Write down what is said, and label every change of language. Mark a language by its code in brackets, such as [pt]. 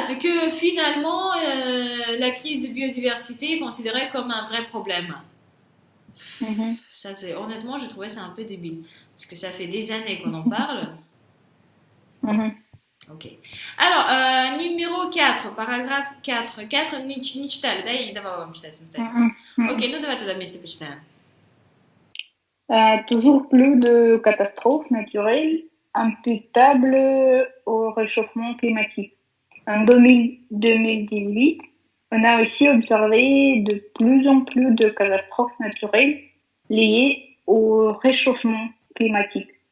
[fr] C'est que finalement, la crise de biodiversité est considérée comme un vrai problème. Mhm, Ça, honnêtement, j'ai trouvé ça un peu débile. Parce que ça fait des années qu'on en parle. mhm, Ok. Alors, numéro 4, paragraphe 4. [ru] 4 не читали, да? Я не давала вам читать самостоятельно. mhm, Окей, mhm. ну давай тогда вместе почитаем. [fr] Toujours plus de catastrophes naturelles imputables au réchauffement climatique. En 2018, on a aussi observé de plus en plus de catastrophes naturelles liées au réchauffement climatique.